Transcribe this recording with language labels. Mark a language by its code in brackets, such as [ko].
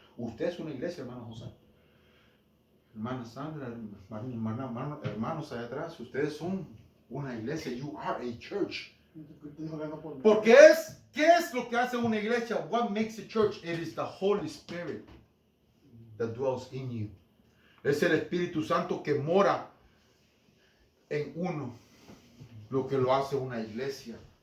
[es] Usted es una iglesia, hermano José. Hermana Sandra, hermanos allá atrás, ustedes son una iglesia. [en] You are a church. [es] Porque ¿qué es lo que hace una iglesia? [en] What makes a church? It is the Holy Spirit that dwells in you. [es] Es el Espíritu Santo que mora en uno, lo que lo hace una iglesia.